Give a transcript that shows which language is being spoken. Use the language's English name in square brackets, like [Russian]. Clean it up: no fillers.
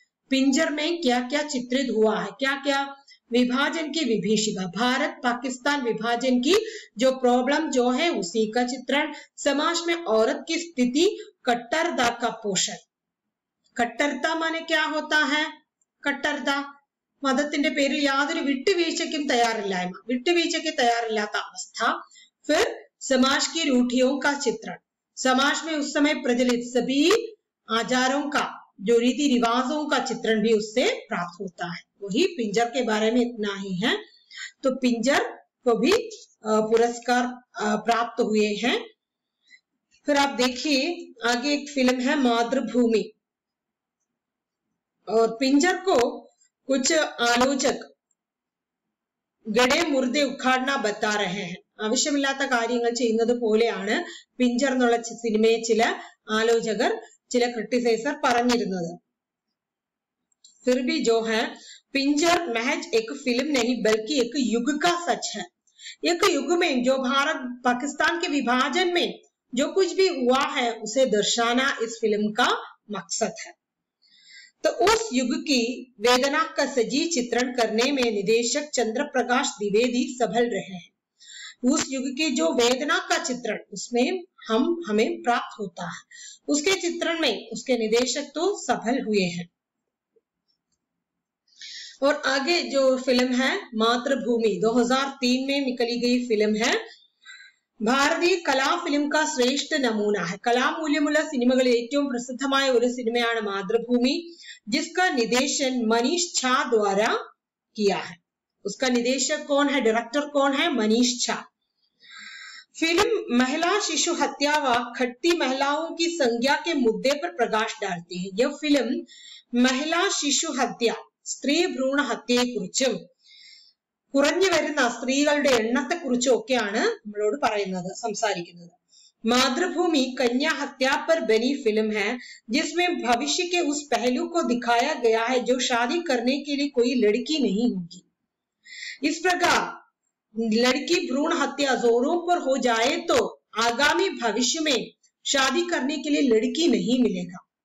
[Hindi] पिंजर में क्या क्या चित्रित हुआ है? क्या क्या? विभाजन की विभीषिका, भारत पाकिस्तान विभाजन की जो प्रॉब्लम जो है उसी का चित्रण, समाज में औरत की स्थिति, कट्टरता का पोषण। कट्टरता माने क्या होता है? [Malayalam] കട്ടർത മതത്തിന്റെ പേരിൽ യാതൊരു വിട്ടുവീഴ്ചയ്ക്കും തയ്യാറില്ലായ്മ, വിട്ടുവീഴ്ചയ്ക്ക് തയ്യാറില്ലാത്ത അവസ്ഥ। [Hindi] फिर समाज की रूढ़ियों का चित्रण, समाज में उस समय प्रचलित सभी आचारों का, जो रीति रिवाजों का चित्रण भी उससे प्राप्त होता है। वही पिंजर के बारे में इतना ही है। तो पिंजर को भी पुरस्कार प्राप्त हुए हैं। फिर आप देखिए आगे एक फिल्म है मातृभूमि। और पिंजर को कुछ आलोचक गड़े मुर्दे उखाड़ना बता रहे हैं। [Malayalam] ആവശ്യമില്ലാത്ത കാര്യങ്ങൾ ചെയ്യുന്നത് പോലെയാണ് പിഞ്ചർ എന്നുള്ള സിനിമയെ ചില ആലോചകർ, ചില ക്രിട്ടിസൈസർ പറഞ്ഞിരുന്നത്। [Hindi] फिर भी जो है पिंजर महज एक फिल्म नहीं बल्कि एक युग का सच है। एक युग में जो भारत पाकिस्तान के विभाजन में जो कुछ भी हुआ है उसे दर्शाना इस फिल्म का मकसद है। तो उस युग की वेदना का सजीव चित्रण करने में निदेशक चंद्र प्रकाश द्विवेदी सफल रहे हैं। उस युग की जो वेदना का चित्रण उसमें हमें प्राप्त होता है, उसके चित्रण में उसके निदेशक तो सफल हुए हैं। और आगे जो फिल्म है मातृभूमि 2003 में निकली गई फिल्म है। [Malayalam] ഭാരതീയ കലാ ഫിലിം [Hindi] का श्रेष्ठ नमूना है। [Malayalam] കലാമൂല്യമുള്ള സിനിമകളിൽ ഏറ്റവും പ്രസിദ്ധമായ ഒരു സിനിമയാണ് മാതൃഭൂമി, [Hindi] जिसका निर्देशन मनीष झा द्वारा किया है। उसका निदेशक कौन है? डायरेक्टर कौन है? मनीष झा। फिल्म महिला शिशु हत्या व खट्टी महिलाओं की संज्ञा के मुद्दे पर प्रकाश डालती है। यह फिल्म महिला शिशु हत्या, [Malayalam] സ്ത്രീ ഭ്രൂണ ഹത്യയെക്കുറിച്ചും കുറഞ്ഞു വരുന്ന സ്ത്രീകളുടെ എണ്ണത്തെക്കുറിച്ചും ഒക്കെയാണ് നമ്മളോട് പറയുന്നത്, സംസാരിക്കുന്നത്। [Hindi] मातृभूमि कन्या हत्या पर बनी फिल्म है, जिसमें भविष्य के उस पहलू को दिखाया गया है जो शादी करने के लिए कोई लड़की नहीं होगी। इस प्रकार लड़की भ्रूण हत्या जोरों पर हो जाए तो आगामी भविष्य में शादी करने के लिए लड़की नहीं मिलेगा।